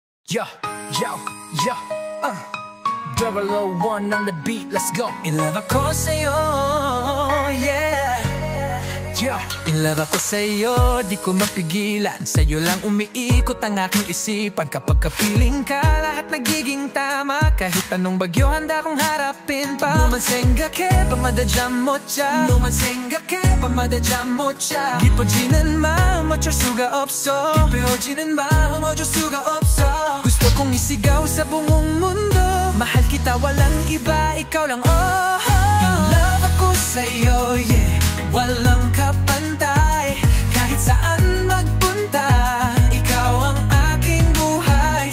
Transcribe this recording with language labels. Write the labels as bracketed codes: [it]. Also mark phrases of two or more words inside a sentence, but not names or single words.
[en] Yo, yo, yo, 001 on the beat, let's go. In love [tl] ako sa'yo, yeah. Yo, [en] in love [tl] ako sa'yo, di ko mapigilan. Sa'yo lang umiikot ang aking isipan. Kapag kapiling ka, lahat nagiging tama. Kahit anong bagyo, handa kong harapin pa. Numansenga ke, pamadajam mo siya. Numansenga ke, pamadajam mo siya. [ko] 기뻐지는 마음 어쩔 수가 없어. 기뻐지는 마음 어쩔 수가 없어. [tl] Gusto kong isigaw sa buong mundo. Mahal kita, walang iba, ikaw lang, oh. [en] In love [tl] ako sa'yo, yeah. Walang kapantay, kahit saan magpunta. Ikaw ang aking buhay.